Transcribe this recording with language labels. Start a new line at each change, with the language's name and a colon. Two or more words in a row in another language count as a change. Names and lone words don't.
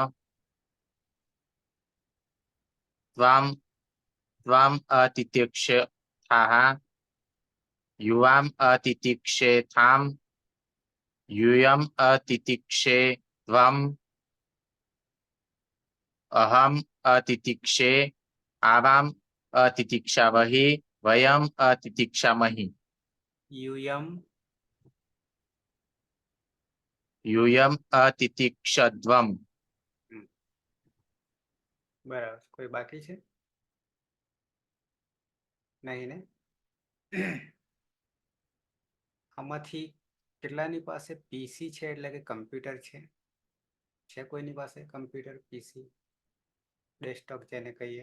Sanskrit: त्वम् अतितिक्षथाः युवाम् अतितिक्षेथां यूयम् अतितिक्षेध्वम् अहम् अतितिक्षे आवाम् अतितिक्षावहि वयम् अतितिक्षामहि. यूयम् अतितिक्षध्वम्.
Gujarati: બરાબર. કોઈ બાકી છે? નહીં ને? આમાંથી કેટલાની પાસે પીસી છે એટલે કે કમ્પ્યુટર છે કોઈની પાસે
English: computer PC desktop
Gujarati: જેને કહીએ?